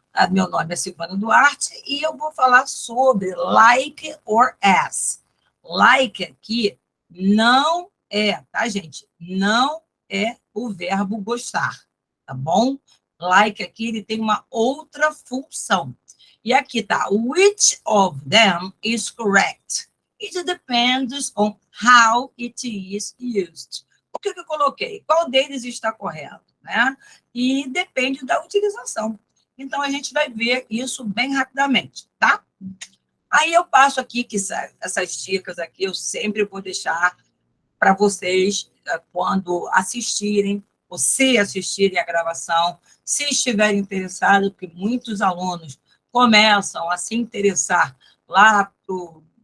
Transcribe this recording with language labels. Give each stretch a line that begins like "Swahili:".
Portuguese: Meu nome é Silvana Duarte e eu vou falar sobre like or as. Like aqui não é, tá, gente? Não é o verbo gostar, tá bom? Like aqui, ele tem uma outra função. E aqui tá,
English: which of them is correct? It depends on how it is used.
Portuguese: O que eu coloquei? Qual deles está correto, né? E depende da utilização. Então, a gente vai ver isso bem rapidamente, tá? Aí eu passo aqui, que essas dicas aqui eu sempre vou deixar para vocês quando assistirem, ou se assistirem a gravação, se estiverem interessados, porque muitos alunos começam a se interessar lá para o